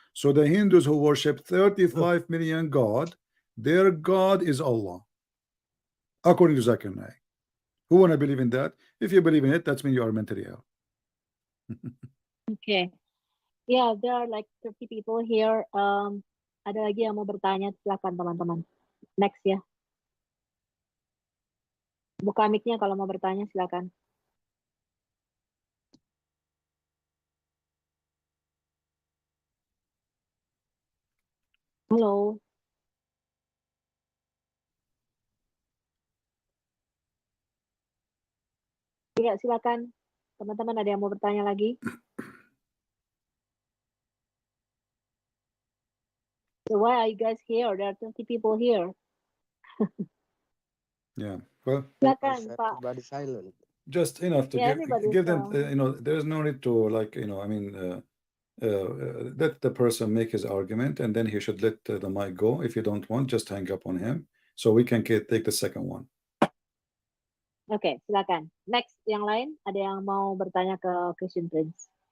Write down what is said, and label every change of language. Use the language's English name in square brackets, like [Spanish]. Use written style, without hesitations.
[English] So the Hindus who worship 35 million God, their God is Allah, according to Zakir Naik. Who want to believe in that? If you believe in it, that means you are mentally ill. Okay. Yeah, there are like 30 people here. [Indonesian] Ada lagi yang mau bertanya? Silakan teman-teman. Next ya. Buka mic-nya kalau mau bertanya, silakan. Halo. Iya, silakan. Teman-teman ada yang mau bertanya lagi? [English] So why are you guys here? There are 20 people here. Yeah. Well, [Indonesian] Silakan, Pak. [English] Everybody silent. just enough to Yeah, everybody's give them, you know, there's no need to, like, you know, I mean, let the person make his argument, and then he should let the mic go. If you don't want, just hang up on him, so we can take the second one. [Indonesian] Oke, silakan. Next, yang lain ada yang mau bertanya ke Christian Prince?